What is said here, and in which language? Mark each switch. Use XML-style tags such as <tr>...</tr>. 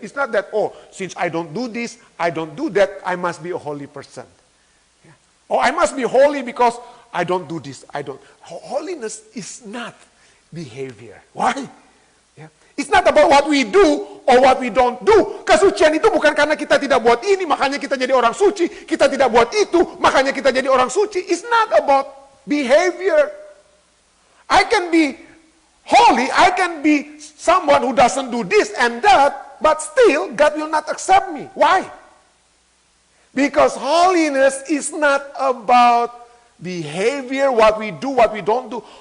<en>It's not that, oh, since I don't do this, I don't do that, I must be a holy person. Or I must be holy because I don't do this. I don't. Holiness is not behavior. Why? It's not about what we do or what we don't do.</en> <id>Kesucian itu bukan karena kita tidak buat ini, makanya kita jadi orang suci. Kita tidak buat itu, makanya kita jadi orang suci.</id> <en>It's not about behavior. I can be holy, I can be someone who doesn't do this and that, but still God will not accept me. Why? Because holiness is not about behavior, what we do, what we don't do.</en>